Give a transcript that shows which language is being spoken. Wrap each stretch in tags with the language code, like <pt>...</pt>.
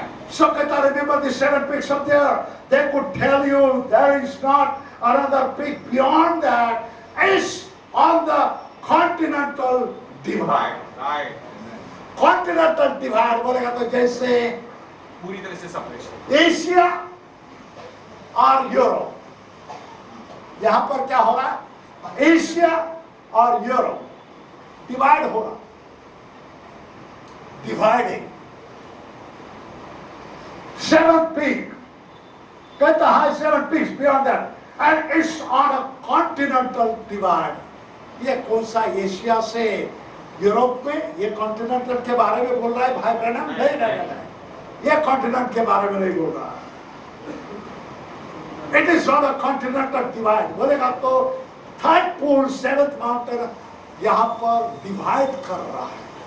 <en>So remember the 7 peaks up there. They could tell you there is not another peak beyond that. It's on the continental divide. Right.</en> <hi>Continental divide बोलेगा तो जैसे पूरी तरह से separation Asia और Europe, यहाँ पर क्या हो रहा है? एशिया और यूरोप डिवाइड हो रहा, डिवाइडिंग।</hi> <en>7th peak</en> <hi>कहता है</hi> <en>7 peaks beyond that and it's on a continental divide.</en> <hi>ये कौन सा एशिया से यूरोप में? ये कॉन्टिनेंटल के बारे में बोल रहा है भाई ब्रैनम? नहीं, ये कॉन्टिनेंट के बारे में नहीं बोल रहा।</hi> <en>it is on a continental divide</en> <hi>बोलेगा तो 3rd पोल 7th माउंटेन यहाँ पर डिवाइड कर रहा है।</hi>